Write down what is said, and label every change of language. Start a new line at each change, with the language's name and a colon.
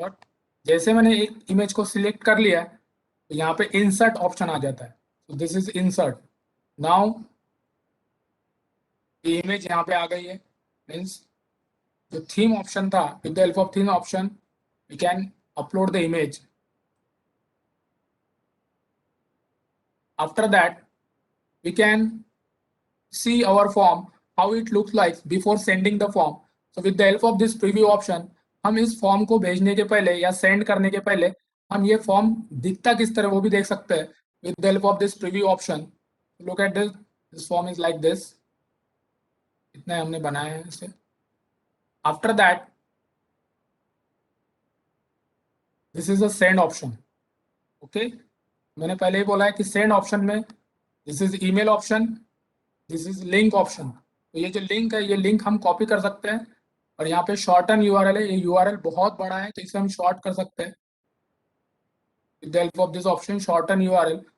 Hindi: और जैसे मैंने एक इमेज को सिलेक्ट कर लिया तो यहाँ पे इंसर्ट ऑप्शन आ जाता है। तो
English: This is insert.
Hindi: नाउ ये इमेज यहाँ पे आ गई है। मीन्स जो थीम ऑप्शन था,
English: With the help of theme option we can upload the image. After that, we can see our form, how it looks like before sending the form. So with the help of this preview option,
Hindi: हम इस form को भेजने के पहले या send करने के पहले हम ये फॉर्म दिखता किस तरह वो भी देख सकते हैं
English: with the help of this preview option. Look at this. This form is like this.
Hindi: इतना हमने बनाया है इसे।
English: After that, this is a send option. Okay?
Hindi: मैंने पहले ही बोला है कि सेंड ऑप्शन में
English: This is email option, this is link option.
Hindi: तो ये जो लिंक है ये लिंक हम कॉपी कर सकते हैं। और यहाँ पे शॉर्टन यूआरएल है। ये यूआरएल बहुत बड़ा है तो इसे हम शॉर्ट कर सकते हैं
English: With the help of this option shorten URL.